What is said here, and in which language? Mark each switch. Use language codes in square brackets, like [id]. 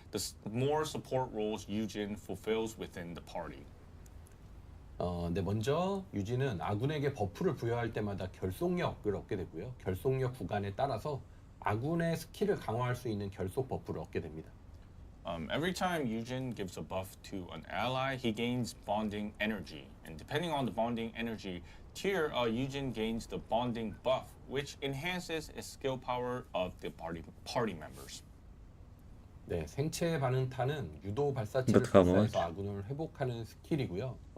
[en] The more support roles Yujin fulfills within the party. [ko] 네, 먼저 유진은 아군에게 버프를 부여할 때마다 결속력을 얻게 되고요. 결속력 구간에 따라서 아군의 스킬을 강화할 수 있는 결속 버프를 얻게 됩니다. [en] Every time Yujin gives a buff to an ally, he gains bonding energy. And depending on the bonding energy tier, Yujin gains the bonding buff, which enhances his skill power of the party members. [ko] 네, 생체 반응타는 유도 발사체를 [en] But how much? [ko] 발사해서 아군을 회복하는 스킬이고요.